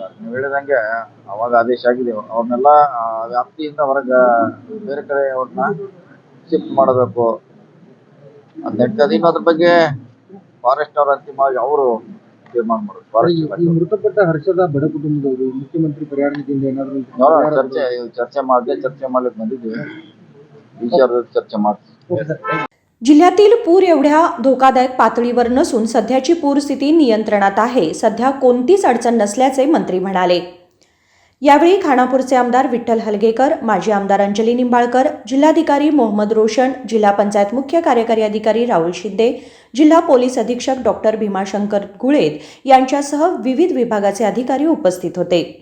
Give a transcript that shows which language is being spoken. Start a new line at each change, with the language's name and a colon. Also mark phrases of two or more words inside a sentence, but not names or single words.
Kannada: ನೀವು ಹೇಳಿದಂಗೆ ಅವಾಗ ಆದೇಶ ಆಗಿದೆ, ಅವ್ರನ್ನೆಲ್ಲ ವ್ಯಾಪ್ತಿಯಿಂದ ಹೊರಗೆ ಬೇರೆ ಕಡೆ ಅವ್ರನ್ನ ಶಿಫ್ಟ್ ಮಾಡಬೇಕು ಅಂತ ಹೇಳ್ತದೆ. ಇನ್ನು ಅದ್ರ ಬಗ್ಗೆ ಫಾರೆಸ್ಟ್ ಅವ್ರ ಅಂತಿಮವಾಗಿ ಅವರು ತೀರ್ಮಾನ ಮಾಡೋದು. ಫಾರೆಸ್ಟ್ ಮೃತಪಟ್ಟ ಹರ್ಷದ ಬಡ ಕುಟುಂಬದವರು ಮುಖ್ಯಮಂತ್ರಿ ಪರಿಹಾರ ನಿಧಿಯಿಂದ ಏನಾದರೂ ಚರ್ಚೆ ಮಾಡ್ಲಿಕ್ಕೆ ಬಂದಿದ್ದೀವಿ. ವಿಷಯದ चर्चा ಮಾಡ್ತೀವಿ.
Marathi: जिल्ह्यातील पूर एवढ्या धोकादायक पातळीवर नसून सध्याची पूरस्थिती नियंत्रणात आहे. सध्या कोणतीच अडचण नसल्याचे मंत्री म्हणाले. यावेळी खानापूरचे आमदार विठ्ठल हलगेकर, माजी आमदार अंजली निंबाळकर, जिल्हाधिकारी मोहम्मद रोशन, जिल्हा पंचायत मुख्य कार्यकारी अधिकारी राहुल शिंदे, जिल्हा पोलीस अधीक्षक डॉक्टर भीमाशंकर गुळेद यांच्यासह विविध विभागाचे अधिकारी उपस्थित होते.